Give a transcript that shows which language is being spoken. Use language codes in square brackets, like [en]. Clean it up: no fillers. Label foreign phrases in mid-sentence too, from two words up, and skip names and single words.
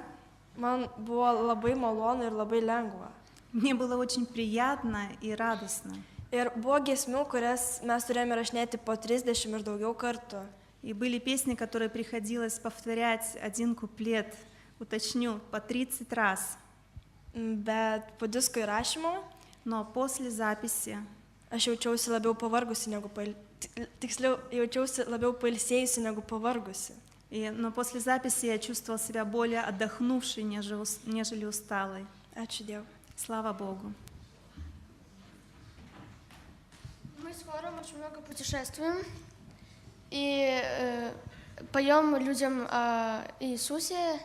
[lt] man buvo labai malonu ir labai lengva. [ru] мне было очень приятно и радостно. [lt] Ir buvo giesmių, kurias mes turėjome rašinėti po 30 ir daugiau kartų. [ru] И были песни, которые приходилось повторять один куплет, уточню, по 30 раз. [lt] Bet po disko įrašymo [ru] Но после записи [lt] aš jaučiausi labiau pavargusi negu tiksliau, jaučiausi labiau pailsėjusi negu pavargusi. [ru] Но после записи я чувствовала себя более отдохнувшей, нежели усталой. [lt] Ačiū Dievui. [ru] Слава Богу. Мы с хором очень много путешествуем и поем людям о Иисусе.